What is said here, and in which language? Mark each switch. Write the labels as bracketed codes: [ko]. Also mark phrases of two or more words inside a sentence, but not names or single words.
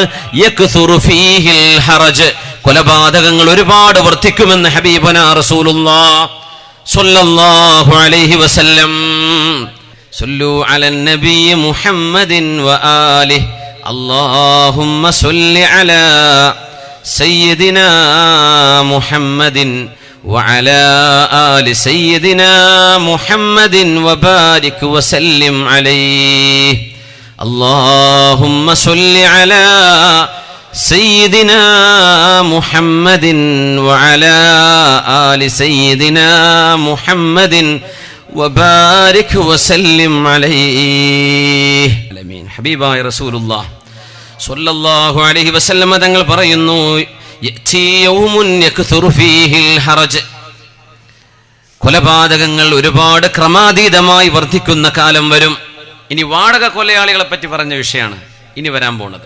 [ar] يكثر فيه الهرج, [ml] കൊലപാതകങ്ങൾ ഒരുപാട് വർദ്ധിക്കുമെന്ന് [ar] حبيبنا رسول الله صلى الله عليه وسلم. صلوا على النبي محمد وآله اللهم صل على سيدنا محمد وعلى آل سيدنا محمد وبارك وسلم عليه اللهم صل على سيدنا محمد وعلى آل سيدنا محمد وبارك وسلم عليه آمين. [ml] حبيباയ [ar] رسول الله صلى الله عليه وسلم [ml] തങ്ങൾ പറയുന്നു, കൊലപാതകങ്ങൾ ഒരുപാട് ക്രമാതീതമായി വർദ്ധിക്കുന്ന കാലം വരും. ഇനി വാടക കൊലയാളികളെ പറ്റി പറഞ്ഞ വിഷയമാണ് ഇനി വരാൻ പോണത്.